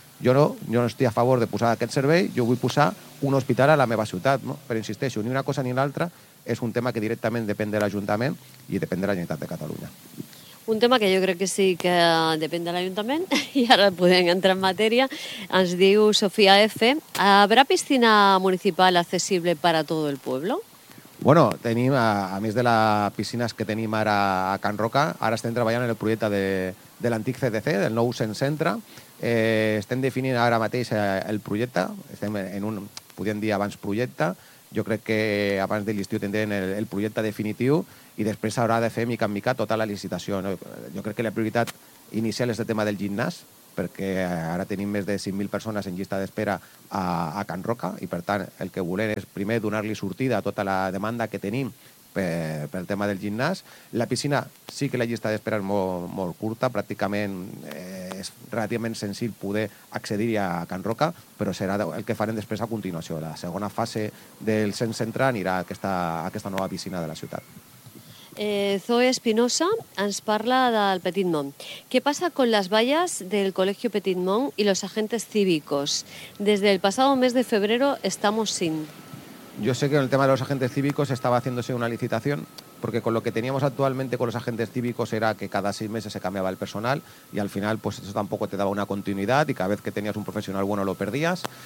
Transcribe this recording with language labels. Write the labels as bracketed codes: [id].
[ca] Jo no estic a favor de posar aquest servei, jo vull posar un hospital a la meva ciutat, no? Però insisteixo, ni una cosa ni l'altra, és un tema que directament depèn de l'Ajuntament i depèn de la Generalitat de Catalunya. Un tema que jo crec que sí que depèn de l'Ajuntament, i ara podem entrar en matèria, ens diu Sofia F. [es] ¿Habrá piscina municipal accesible para todo el pueblo? [ca] Bueno, tenim, a més de les piscines que tenim ara a Can Roca, ara estem treballant en el projecte de l'antic CDC, del nou centre. Estem definint ara mateix el projecte, estem en un, podríem dir, abans projecte. Jo crec que abans de l'estiu tindrem el projecte definitiu i després s'haurà de fer mica en mica tota la licitació. Jo crec que la prioritat inicial és el tema del gimnàs, perquè ara tenim més de 5.000 persones en llista d'espera a Can Roca i, per tant, el que volem és primer donar-li sortida a tota la demanda que tenim pel tema del gimnàs. La piscina, sí que la llista d'espera és molt, molt curta, pràcticament és relativament senzill poder accedir a Can Roca, però serà el que farem després a continuació. La segona fase del centre anirà a aquesta nova piscina de la ciutat. Zoe Espinosa ens parla del Petit Mont. [es] ¿Qué pasa con las vallas del Colegio Petit Mont y los agentes cívicos? Desde el pasado mes de febrero estamos sin. Yo sé que en el tema de los agentes cívicos estaba haciéndose una licitación, porque con lo que teníamos actualmente con los agentes cívicos era que cada 6 meses se cambiaba el personal y al final pues eso tampoco te daba una continuidad y cada vez que tenías un profesional bueno lo perdías.